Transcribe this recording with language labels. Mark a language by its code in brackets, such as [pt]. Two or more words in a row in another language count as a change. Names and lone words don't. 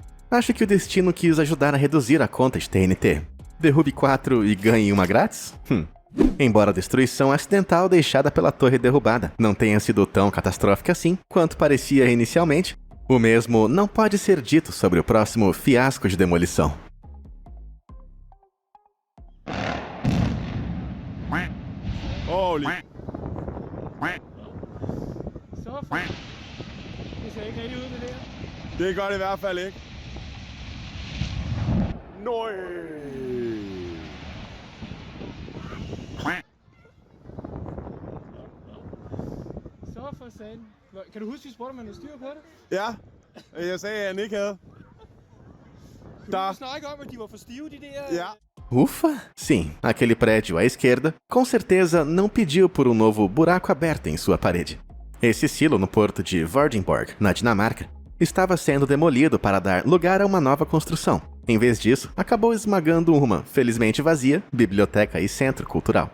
[pt] Acho que o destino quis ajudar a reduzir a conta de TNT. Derrube 4 e ganhe uma grátis? Embora a destruição acidental deixada pela torre derrubada não tenha sido tão catastrófica assim quanto parecia inicialmente, o mesmo não pode ser dito sobre o próximo fiasco de demolição. [da] Det ser ikke rigtig ud, det der. Det gør det i hvert fald ikke. Nøj! Så for satan. Kan du huske, vi spurgte, om man havde styr på det? Ja, jeg sagde, at han ikke havde. Du snakke om, at de var for stive, de der... Ja. [pt] Ufa! Sim, aquele prédio à esquerda, com certeza não pediu por um novo buraco aberto em sua parede. Esse silo no porto de Vordingborg, na Dinamarca, estava sendo demolido para dar lugar a uma nova construção. Em vez disso, acabou esmagando uma, felizmente vazia, biblioteca e centro cultural.